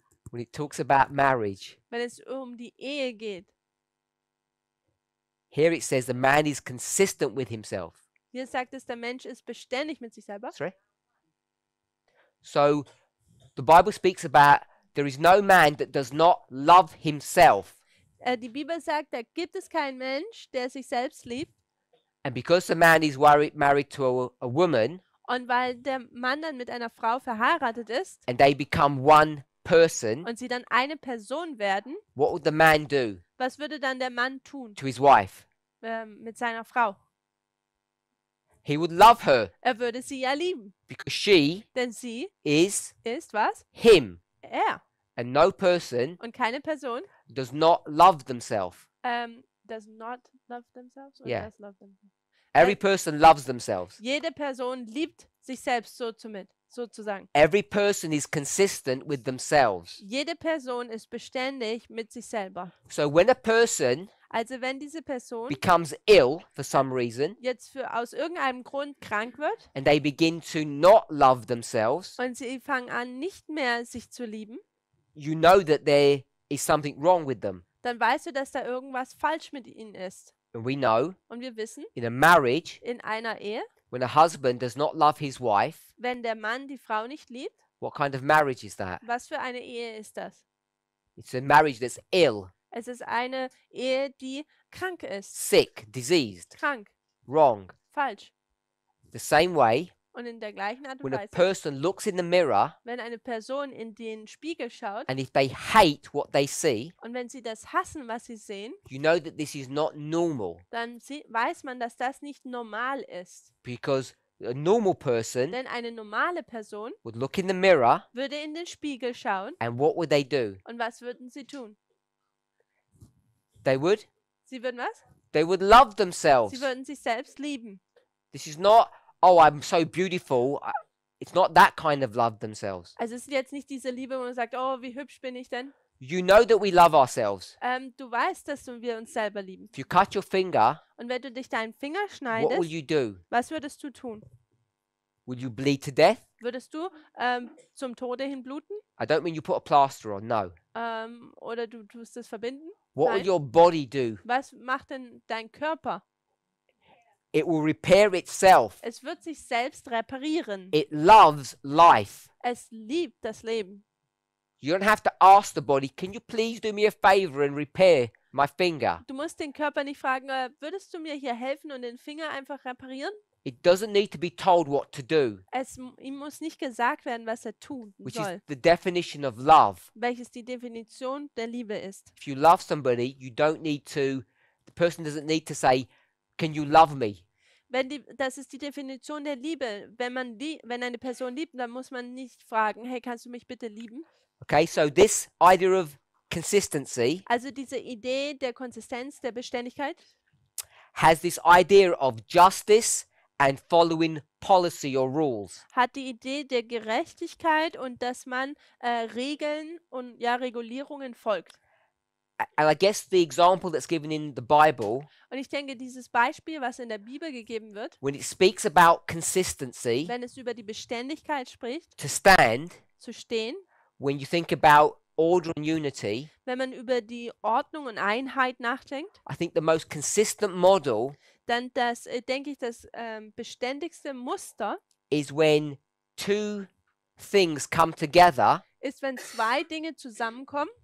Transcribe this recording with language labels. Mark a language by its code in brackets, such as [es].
[en] When it talks about marriage, [de] Wenn es um die Ehe geht. [en] here it says the man is consistent with himself. [de] Hier sagt es, der Mensch ist beständig mit sich selber. [en] Sorry? So the Bible speaks about there is no man that does not love himself. [de] Die Bibel sagt, da gibt es keinen Mensch, der sich selbst liebt. [en] And because the man is married to a woman [de] Und weil der Mann dann mit einer Frau verheiratet ist [en] and they become one person, [de] und sie dann eine Person werden, [en] what would the man do [de] was würde dann der Mann tun [en] to his wife? [de] mit seiner Frau? [en] He would love her [de] Er würde sie ja lieben, [en] because she [de] denn sie [en] is [de] ist was? [en] him. [de] Er. [en] And no person [de] Und keine Person [en] does not love themselves. does not love themselves or Yeah. does love themselves. Every person loves themselves. [de] Jede Person liebt sich selbst sozusagen. [en] Every person is consistent with themselves. [de] Jede Person ist beständig mit sich selber. [en] So when a person [de] Also wenn diese Person [en] becomes ill for some reason [de] jetzt aus irgendeinem Grund krank wird [en] and they begin to not love themselves, [de] und sie fangen an, nicht mehr sich zu lieben, [en] you know that there is something wrong with them. [de] dann weißt du, dass da irgendwas falsch mit ihnen ist. [en] And we know [de] Und wir wissen, [en] in a marriage, [de] in einer Ehe, [en] when a husband does not love his wife, [de] wenn der Mann die Frau nicht liebt, [en] what kind of marriage is that? [de] was für eine Ehe ist das? [en] It's a marriage that's ill, [de] Es ist eine Ehe, die krank ist. [en] sick, diseased, [de] Krank, [en] wrong. [de] falsch. [en] The same way, [de] Und in der gleichen Art und [en] when a [de] Weise, [en] person looks in the mirror [de] wenn eine Person in den Spiegel schaut [en] and if they hate what they see, [de] und wenn sie das hassen, was sie sehen, [en] you know that this is not normal [de] dann weiß man, dass das nicht normal ist. [en] because a normal person [de] Denn eine normale Person [en] would look in the mirror [de] würde in den Spiegel schauen [en] and what would they do? [de] und was würden sie tun? [en] They would [de] Was? [en] they would love [de] Sie [en] themselves. [de] würden sich selbst lieben. [en] This is not, oh, I'm so beautiful. It's not that kind of love themselves. [de] Also es ist jetzt nicht diese Liebe, wo man sagt, oh, wie hübsch bin ich denn? [en] You know that we love ourselves. [de] Du weißt, dass wir uns selber lieben. [en] If you cut your finger, [de] Und wenn du dich deinen Finger [en] what will [de] schneidest, [en] you do? [de] was würdest du tun? [en] Will you bleed to death? [de] Würdest du zum Tode hin bluten? [en] I don't mean you put a plaster on, no. [de] Oder du tust es verbinden? [en] What will [de] Nein. [en] your body do? [de] Was macht denn dein Körper? [en] It will repair itself. [de] Es wird sich selbst reparieren. [en] It loves life. [de] Es liebt das Leben. [en] You don't have to ask the body, can you please do me a favor and repair my finger? [de] Du musst den Körper nicht fragen, würdest du mir hier helfen und den Finger einfach reparieren? [en] It doesn't need to be told what to do, [de] Ihm muss nicht gesagt werden, was er tun [en] which is [de] soll, [en] the definition of love. [de] welches die Definition der Liebe ist. [en] If you love somebody, you don't need to, the person doesn't need to say, can you love me? [de] Das ist die Definition der Liebe. Wenn eine Person liebt, dann muss man nicht fragen, hey, kannst du mich bitte lieben? [en] Okay, so this idea of consistency [de] Also diese Idee der Konsistenz, der Beständigkeit, [en] has this idea of justice and following policy or rules. [de] hat die Idee der Gerechtigkeit und dass man Regeln und Regulierungen folgt. [en] And I guess the example that's given in the Bible, [de] Und ich denke, dieses Beispiel, was in der Bibel gegeben wird, [en] when it speaks about consistency, [de] wenn es über die Beständigkeit spricht, [en] to stand, [de] zu stehen, [en] when you think about order and unity, [de] wenn man über die Ordnung und Einheit nachdenkt, [en] I think the most consistent model [de] dann denke ich, das beständigste Muster [en] is when two things come together [de] ist, wenn zwei Dinge zusammenkommen,